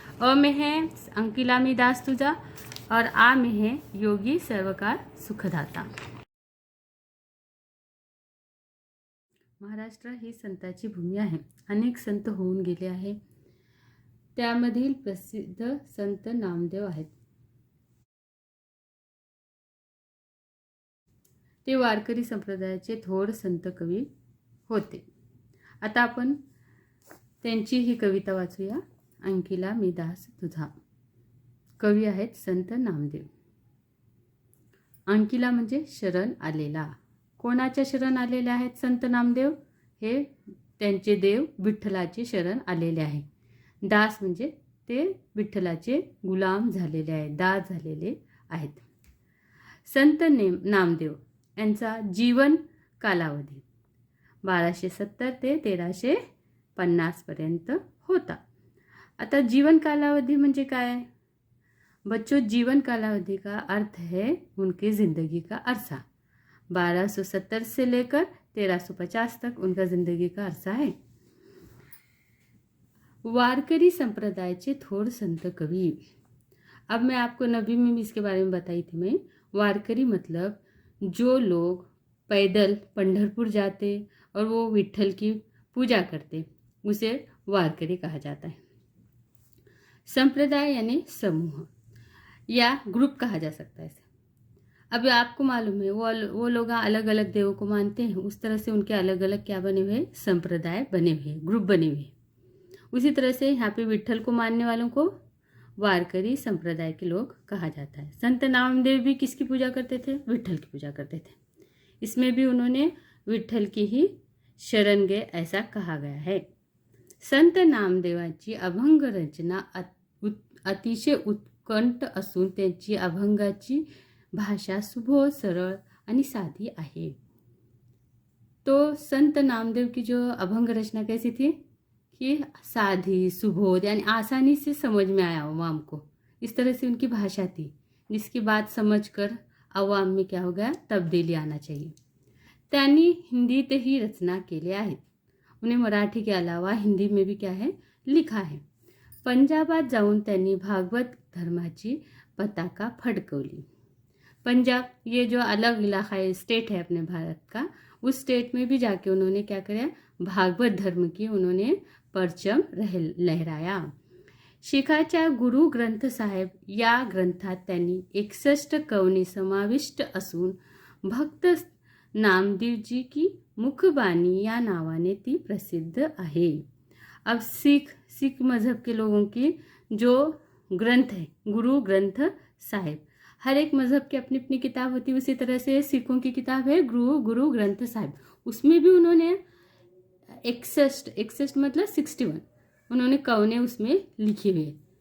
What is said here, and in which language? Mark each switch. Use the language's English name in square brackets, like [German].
[Hindi] अ में है [Marathi] अंकिला मी दास तुझा [Hindi] और आ में है योगी सर्वकार सुखदाता। [Marathi] महाराष्ट्र ही संताची भूमी आहे। अनेक संत होऊन गेले आहे। त्यामधील प्रसिद्ध संत नामदेव आहेत। ते वारकरी संप्रदायाचे थोर संत कवी होते। आता आपण त्यांची ही कविता वाचूया। अंकिला मी दास तुझा। कवी आहेत संत नामदेव। अंकिला म्हणजे शरण आलेला। कोणाच्या शरण आलेले आहेत संत नामदेव? हे त्यांचे देव विठ्ठलाचे शरण आलेले आहे। दास म्हणजे ते विठ्ठलाचे गुलाम झालेले आहेत, दास झालेले आहेत। संत नामदेव यांचा जीवन कालावधी 1270 ते 1350 पर्यंत होता। आता जीवन कालावधी म्हणजे काय? [Hindi] बच्चों, जीवन कालावधी का अर्थ है उनकी ज़िंदगी का अरसा। 1270 से लेकर 1350 तक उनका ज़िंदगी का अरसा है। वारकरी संप्रदाय के थोर संत कवि। अब मैं आपको नबी में भी इसके बारे में बताई थी मैं। वारकरी मतलब जो लोग पैदल पंढरपुर जाते और वो विठ्ठल की पूजा करते, उसे वारकरी कहा जाता है। संप्रदाय यानी समूह या ग्रुप कहा जा सकता है इसे। अब आपको मालूम है वो लोग अलग अलग देवों को मानते हैं, उस तरह से उनके अलग अलग क्या बने हुए, संप्रदाय बने हुए, ग्रुप बने हुए। उसी तरह से यहाँ पे विठ्ठल को मानने वालों को वारकरी संप्रदाय के लोग कहा जाता है। संत नामदेव भी किसकी पूजा करते थे? विठ्ठल की पूजा करते थे। इसमें भी उन्होंने विठ्ठल की ही शरण गए ऐसा कहा गया है। [Marathi] संत नामदेवांची अभंग रचना अतिशय उत्कंठ असून त्यांची अभंगाची भाषा सुबोध, सरळ आणि साधी आहे। [Hindi] तो संत नामदेव की जो अभंग रचना कैसी थी कि साधी, सुबोध यानी आसानी से समझ में आया अवाम को, इस तरह से उनकी भाषा थी जिसकी बात समझकर अवाम में क्या हो गया, तब्दीली आना चाहिए। [Marathi] त्यांनी हिंदीतही रचना केल्या आहेत। [Hindi] उन्हें मराठी के अलावा हिंदी में भी क्या है, लिखा है। [Marathi] पंजाबात जाऊन त्यांनी भागवत धर्माची पताका फडकवली। [Hindi] पंजाब ये जो अलग इलाका है, स्टेट है अपने भारत का, उस स्टेट में भी जाके उन्होंने क्या किया, भागवत धर्म की उन्होंने परचम लहराया। [Marathi] शिखाच्या गुरु ग्रंथ साहेब या ग्रंथात त्यांनी 61 कवनी समाविष्ट असून भक्त नामदेवजी की मुखबानी या नावाने ती प्रसिद्ध आहे। [Hindi] अब सिख मजहब के लोगों की जो ग्रंथ है, गुरु ग्रंथ साहिब, हर एक मजहब की अपनी अपनी किताब होती है। उसी तरह से सिखों की किताब है गुरु ग्रंथ साहिब। उसमें भी उन्होंने 61 मतलब 61 उन्होंने कवने उसमें लिखी हुई है।